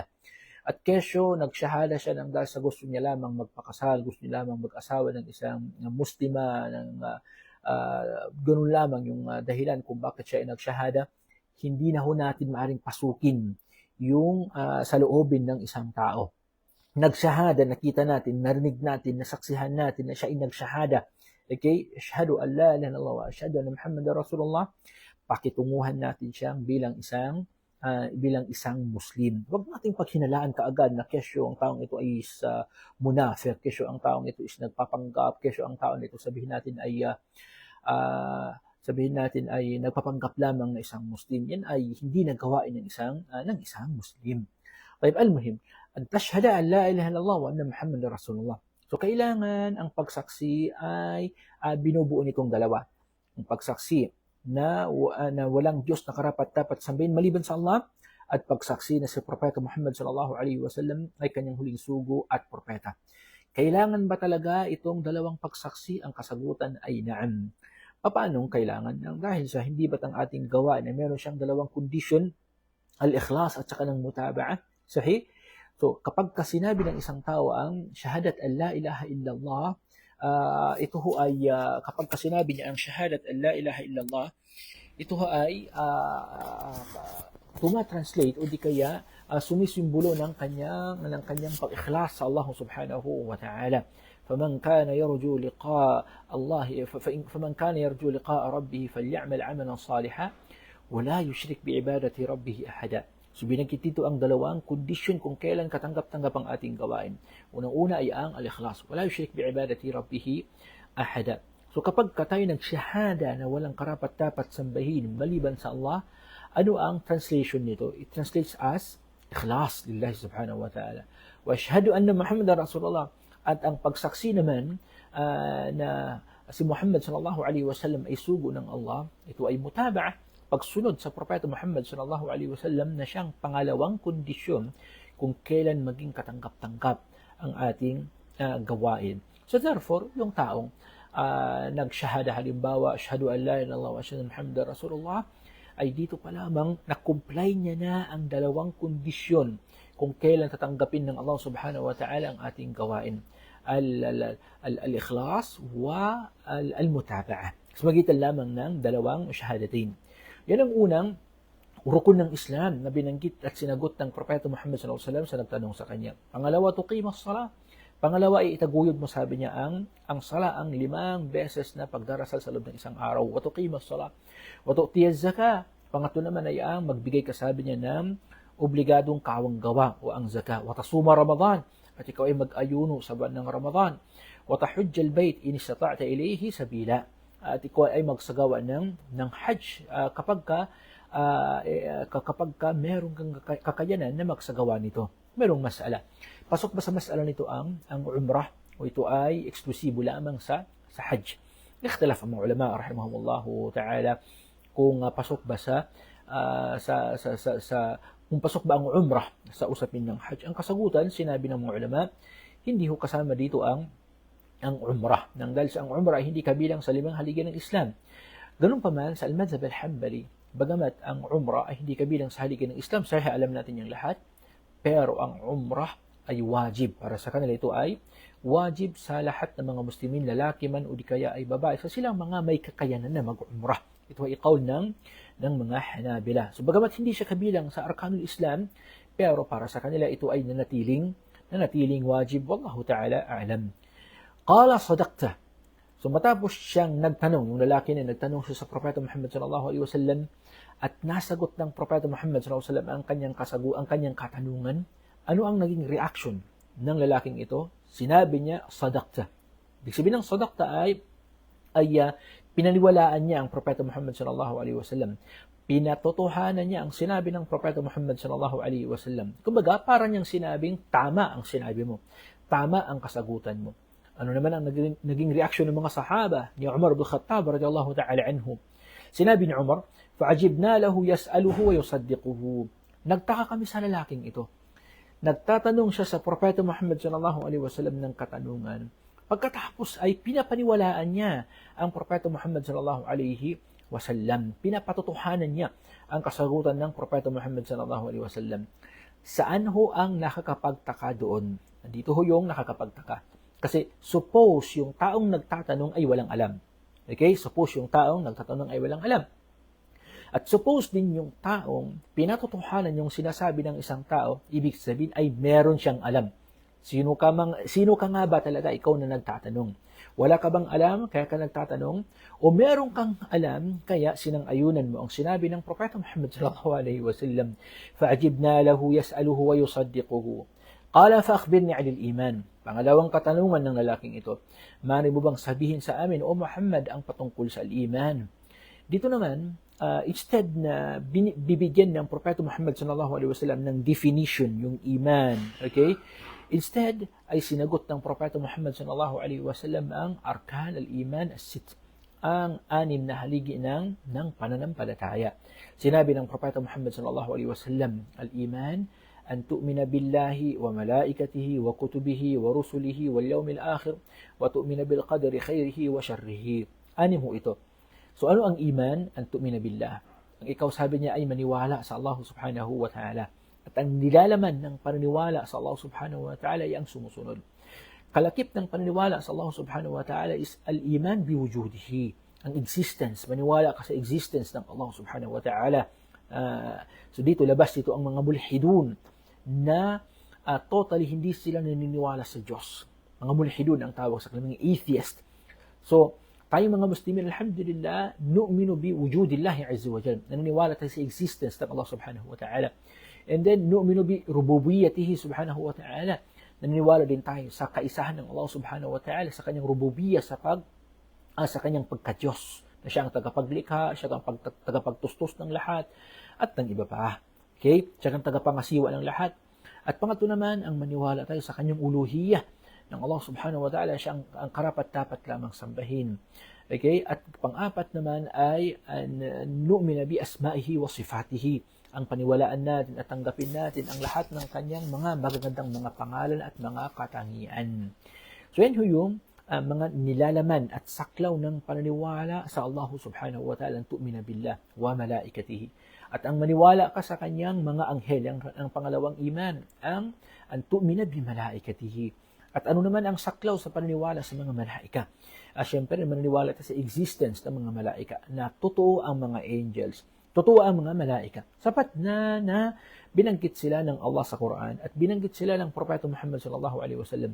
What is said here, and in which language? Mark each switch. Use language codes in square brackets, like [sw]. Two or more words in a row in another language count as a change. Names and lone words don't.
[tl] At kesyo, nagsyahada siya nang dahil sa gusto niya lamang magpakasal, gusto niya lamang mag-asawa ng isang Muslima, ganun lamang yung dahilan kung bakit siya ay nagsyahada. Hindi na natin maaring pasukin yung saloobin ng isang tao. Nagsyahada, nakita natin, narinig natin, nasaksihan natin na siya ay nagsyahada. Okay? [ar] أشهد أن لا إله إلا الله وأشهد أن محمدا رسول الله. [tl] Pakitunguhan natin siyang bilang isang Muslim. Huwag nating paghinalaan kaagad na kesyo ang taong ito ay munafik, kesyo ang taong ito is nagpapanggap, kesyo ang taong ito sabihin natin ay nagpapanggap lamang na isang Muslim. Yan ay hindi nagawain ng isang Muslim. [ar] طيب، المهم، أن تشهد أن لا إله إلا الله وأن محمدا رسول الله. [tl] So kailangan ang pagsaksi ay binubuo nitong dalawa. Ang pagsaksi na walang Diyos na karapat-dapat sambahin maliban sa Allah, at pagsaksi na si Propeta Muhammad [ar] صلى الله عليه وسلم [tl] ay kanyang huling sugo at propeta. Kailangan ba talaga itong dalawang pagsaksi? Ang kasagutan ay naan. Paano kailangan? Dahil sa hindi ba't ang ating gawa na meron siyang dalawang kondisyon, al-ikhlas at saka ng mutaba'ah, sahih? So kapag sinabi ng isang tao ang [ar] شهادة أن لا إله إلا الله, [tl] ito ho ay kapag sinabi niya ang [ar] شهادة أن لا إله إلا الله, [tl] ito ho ay tumatranslate o di kaya sumisimbolo ng kanyang pag-ikhlas sa Allah [ar] سبحانه وتعالى. فمن كان يرجو لقاء الله فمن كان يرجو لقاء ربه فليعمل عملا صالحا ولا يشرك بعبادة ربه أحدا. [tl] So binanggit dito ang dalawang kondisyon kung kailan katanggap-tanggap ang ating gawain. Unang-una ay ang al-ikhlas. [ar] ولا يشرك بعبادة ربه أحدا. [tl] So kapag tayo nagsyahada na walang karapat-dapat sambahin maliban sa Allah, ano ang translation nito? [en] It translates as [ar] إخلاص لله سبحانه وتعالى. وأشهد أن محمدا رسول الله. [tl] At ang pagsaksi naman na si Muhammad [ar] صلى الله عليه وسلم [tl] ay sugo ng Allah, ito ay mutaba'ah, pagsunod sa Propeta Muhammad [ar] صلى الله عليه وسلم [tl] na siyang pangalawang kondisyon kung kailan maging katanggap-tanggap ang ating gawain. So therefore, yung taong nagsyahada halimbawa, [ar] أشهد أن لا إله إلا الله وأشهد أن محمدا رسول الله, [tl] ay dito pa lamang na-comply niya na ang dalawang kondisyon kung kailan tatanggapin ng Allah [ar] سبحانه وتعالى [tl] ang ating gawain. [ar] الإخلاص والمتابعة. [tl] So magitan lamang ng dalawang shahadatain. Yan ang unang rukun ng Islam na binanggit at sinagot ng Propeta Muhammad [ar] صلى الله عليه وسلم [tl] sa nagtanong sa kanya. Pangalawa, [ar] تقيم الصلاة. [tl] Pangalawa ay itaguyod mo, sabi niya, ang sala, ang 5 beses na pagdarasal sa loob ng isang araw. [ar] وتقيم الصلاة. وتؤتي الزكاة. [tl] Pangatlo naman ay ang magbigay ka, sabi niya, ng obligadong kawang gawa o ang zakah. [ar] وتصوم رمضان. [tl] At ikaw ay mag-ayuno sa buwan ng Ramadan. [ar] وتحج البيت إن استطعت إليه سبيلا. [tl] At ikaw ay magsagawa ng hajj kapag ka meron kang kakayanan na magsagawa nito. Merong masala. Pasok ba sa masala nito ang umrah o ito ay eksklusibo lamang sa hajj? Ikhtilaf ang mga ulama [ar] رحمهم الله تعالى [tl] kung pasok ba kung pasok ba ang umrah sa usapin ng hajj. Ang kasagutan, sinabi ng mga ulama, hindi ho kasama dito ang umrah. Dahil sa ang umrah ay hindi kabilang sa 5 haligi ng Islam. Ganun pa man sa [ar] المذهب الحنبلي, [tl] bagamat ang umrah ay hindi kabilang sa haligi ng Islam, sahih alam natin yung lahat, pero ang umrah ay wajib. Para sa kanila ito ay wajib sa lahat ng mga Muslimin, lalaki man o di kaya ay babae, sa silang mga may kakayanan na mag-umrah. Ito ay qaul ng mga Hanabila. So bagamat hindi siya kabilang sa [ar] أركان الإسلام, [tl] pero para sa kanila ito ay nanatiling nanatiling wajib. [ar] والله تعالى أعلم. قال صدقت. [tl] So matapos siyang nagtanong, yung lalaki na nagtanong siya sa Propeta Muhammad [ar] صلى الله عليه وسلم [tl] at nasagot ng Propeta Muhammad [ar] صلى الله عليه وسلم [tl] ang kanyang katanungan, ano ang naging reaction ng lalaking ito? Sinabi niya, sadaqta. Ibig sabihin ng sadaqta ay pinaniwalaan niya ang Propeta Muhammad [ar] صلى الله عليه وسلم. [tl] Pinatotohanan niya ang sinabi ng Propeta Muhammad [ar] صلى الله عليه وسلم. [tl] Kumbaga, parang niyang sinabing, tama ang sinabi mo. Tama ang kasagutan mo. Ano naman ang naging reaksyon ng mga sahaba ni Umar bin Khattab [ar] رضي الله تعالى عنه? [tl] Sinabi ni Umar, [ar] فعجبنا له يسأله ويصدقه. [tl] Nagtaka kami sa lalaking ito. Nagtatanong siya sa Propeta Muhammad [ar] صلى الله عليه وسلم [tl] ng katanungan. Pagkatapos ay pinapaniwalaan niya ang Propeta Muhammad [ar] صلى الله عليه وسلم. [tl] Pinapatotohanan niya ang kasagutan ng Propeta Muhammad [ar] صلى الله عليه وسلم. [tl] Saan ho ang nakakapagtaka doon? Dito ho yung nakakapagtaka. Kasi suppose yung taong nagtatanong ay walang alam. Okay? Suppose yung taong nagtatanong ay walang alam. At suppose din yung taong pinatotohanan yung sinasabi ng isang tao, ibig sabihin ay meron siyang alam. Sino ka nga ba talaga ikaw na nagtatanong? Wala ka bang alam kaya ka nagtatanong? O meron kang alam kaya sinang-ayunan mo ang sinabi ng Propeta Muhammad [ar] صلى الله عليه وسلم, فعجبنا له يسأله ويصدقه. قال فأخبرني عن الإيمان. [tl] Pangalawang katanungan ng lalaking ito, mari mo bang sabihin sa amin, O Muhammad, ang patungkol sa al-iman? Dito naman, instead na bibigyan ng Propeta Muhammad [ar] صلى الله عليه وسلم [tl] ng definition, yung iman, okay? Instead, ay sinagot ng Propeta Muhammad [ar] صلى الله عليه وسلم [tl] ang [ar] أركان الإيمان الست, [tl] ang anim na haligi ng pananampalataya. Sinabi ng Propeta Muhammad [ar] صلى الله عليه وسلم، الإيمان أن تؤمن بالله وملائكته وكتبه ورسله واليوم الآخر وتؤمن بالقدر خيره وشره. [tl] Anim ho ito. So ano ang iman? [ar] أن تؤمن بالله. [tl] Ang ikaw sabi niya ay maniwala sa Allah [ar] سبحانه وتعالى. [tl] At ang nilalaman ng paniniwala sa Allah [ar] سبحانه وتعالى [tl] ay ang sumusunod. Kalakip ng paniniwala sa Allah [ar] سبحانه وتعالى [tl] is [ar] الإيمان بوجوده. [tl] Ang existence. Maniwala ka sa existence ng Allah [ar] سبحانه وتعالى. [tl] So dito labas dito ang mga mulhidun na totally hindi sila naniniwala sa Diyos. Mga mulhidun ang tawag sa kanila, mga atheist. So, tayong mga Muslimin, [ar] الحمد لله، نؤمن بوجود الله عز وجل. [tl] Naniniwala tayo sa existence ng Allah [ar] سبحانه وتعالى. [en] And then, [ar] نؤمن بربوبيته سبحانه وتعالى. [tl] Naniniwala din tayo sa kaisahan ng Allah [ar] سبحانه وتعالى, [tl] sa kanyang rububiyya, sa kanyang pagka-Diyos. Na siya ang tagapaglikha, siya ang tagapagtustos ng lahat, at ng iba pa. Okay? Siya ang tagapangasiwa ng lahat. At pangatlo naman, ang maniwala tayo sa kanyang uluhiyah ng Allah [ar] سبحانه وتعالى, [tl] siya ang karapat-dapat lamang sambahin. Okay? At pang-apat naman ay [ar] نؤمن بأسمائه وصفاته. [tl] Ang paniwalaan natin at tanggapin natin ang lahat ng kanyang mga magagandang mga pangalan at mga katangian. So yan yung mga nilalaman at saklaw ng paniniwala sa Allah [ar] سبحانه وتعالى, تؤمن بالله وملائكته. [tl] At ang maniwala ka sa kanyang mga anghel, ang pangalawang iman, ang [ar] تؤمن بملائكته. [tl] At ano naman ang saklaw sa paniniwala sa mga malaika? Siyempre, maniniwala ka sa existence ng mga malaika, na totoo ang mga angels, totoo ang mga malaika. Sapat na binanggit sila ng Allah sa Quran at binanggit sila ng Propeta Muhammad [ar] صلى الله عليه وسلم.